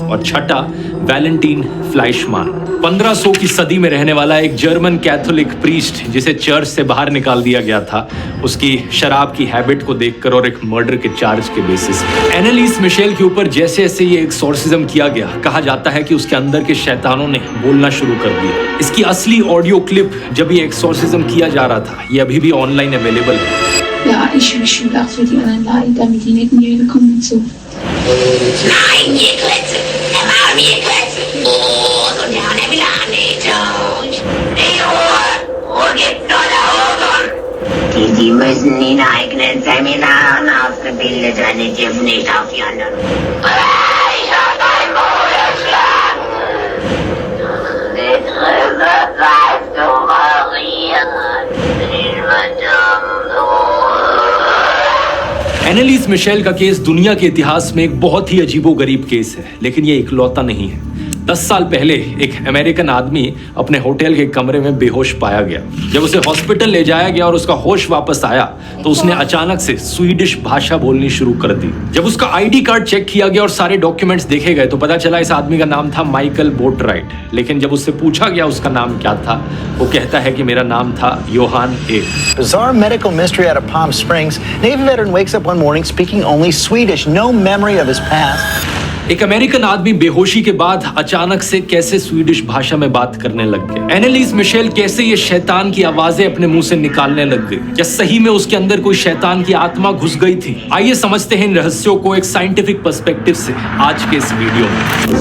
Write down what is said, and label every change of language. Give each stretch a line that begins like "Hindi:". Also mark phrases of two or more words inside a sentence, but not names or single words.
Hindi: और छठा वैलेंटीन फ्लाइशमान, 1500 की सदी में रहने वाला एक जर्मन कैथोलिक प्रीस्ट जिसे चर्च से बाहर निकाल दिया गया था, उसकी शराब की हैबिट को देखकर और एक मर्डर के चार्ज के बेसिस पे। एनालिस मिशेल के ऊपर जैसे जैसे ये एक्सॉर्सिज्म किया गया, कहा जाता है कि उसके अंदर के शैतानों ने बोलना शुरू कर दिया। इसकी असली ऑडियो क्लिप जब ये एक्सॉर्सिज्म किया जा रहा था, ये अभी भी ऑनलाइन अवेलेबल है।
German: Ja, ich lache für die anderen Leute, damit die nicht mehr kommen und so. Nein, ihr Klötze! Der Mann, ihr Klötze! Und der Mann will auch nicht tot! Die Ruhe gibt nur der Ohren! Die müssen in eigenen Seminaren ausgebildet werden, die dürfen nicht auf die anderen. Ich hab dein Bruder geschlagen! Die Trübe weißt du, Maria! Ich verdammt!
Hindi: एनालिस मिशेल का केस दुनिया के इतिहास में एक बहुत ही अजीबोगरीब केस है, लेकिन ये इकलौता नहीं है। 10 साल पहले एक अमेरिकन आदमी अपने होटल के कमरे में बेहोश पाया गया। जब उसे हॉस्पिटल ले जाया गया और उसका होश वापस आया तो उसने अचानक से स्वीडिश भाषा बोलनी शुरू कर दी। जब उसका आईडी कार्ड चेक किया गया और सारे डॉक्यूमेंट्स देखे गए तो पता चला इस आदमी का नाम था माइकल बोटराइट। लेकिन जब उससे पूछा गया उसका नाम क्या था, वो कहता है कि मेरा नाम था योहान ए।
English: Bizarre medical mystery out of Palm Springs. Navy veteran wakes up one morning speaking only Swedish, no memory of his past.
Hindi: एक अमेरिकन आदमी बेहोशी के बाद अचानक से कैसे स्वीडिश भाषा में बात करने लग गया। एनालिस मिशेल कैसे ये शैतान की आवाजें अपने मुंह से निकालने लग गई। क्या सही में उसके अंदर कोई शैतान की आत्मा घुस गई थी? आइए समझते हैं इन रहस्यों को एक साइंटिफिक पर्सपेक्टिव से आज के इस वीडियो में।